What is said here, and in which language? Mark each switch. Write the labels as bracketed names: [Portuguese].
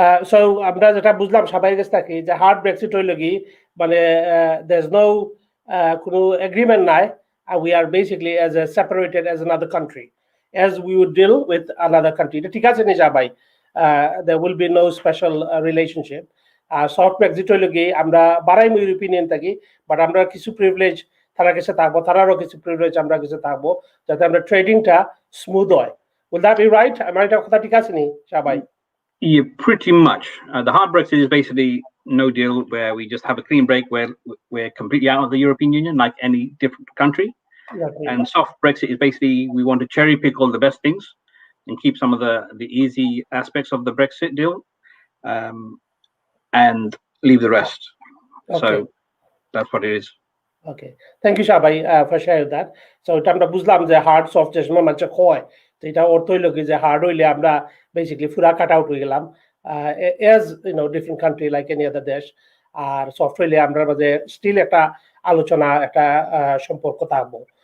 [Bangla] So আমরা যেটা বুঝলাম সবাই কাছ থেকে যে হার্ড ব্রেক্সিট হইল কি মানে [English] there's no [Bangla] কোনো agreement নাই, [English] and we are basically separated as another country, as we would deal with another country. [Bangla] এটা ঠিক আছে নি ভাই? [English] There will be no special relationship. [Bangla] Soft Brexit হইল কি আমরা বারাইমু ইউরোপিয়ান থাকি, বাট আমরা কিছু প্রিভিলেজ তারা কাছে থাকবো, তারারও কিছু প্রিভিলেজ আমরা কাছে থাকবো, যাতে আমরা ট্রেডিংটা স্মুথ হয়. [English] Will that be right? [Bangla] আমার এটা কথা ঠিক আছে নি ভাই? [English] Yeah, pretty much. The hard Brexit is basically no deal, where we just have a clean break, where we're completely out of the European Union, like any different country. Okay. And soft Brexit is basically we want to cherry pick all the best things and keep some of the easy aspects of the Brexit deal, and leave the rest. Okay. So that's what it is. Okay, thank you, Shabai, for sharing that. [Bangla] So এটা আমরা বুঝলাম যে hard soft যে সময় মানুষ কয়, তো এটা অর্থ হইল কি যে হার্ড হইলে আমরা বেসিক্যালি পুরা কাট আউট হয়ে গেলাম, [English] as different country like any other [Bangla] দেশ। আর সফট হইলে আমরা মাঝে স্টিল একটা আলোচনা, একটা সম্পর্ক থাকবো।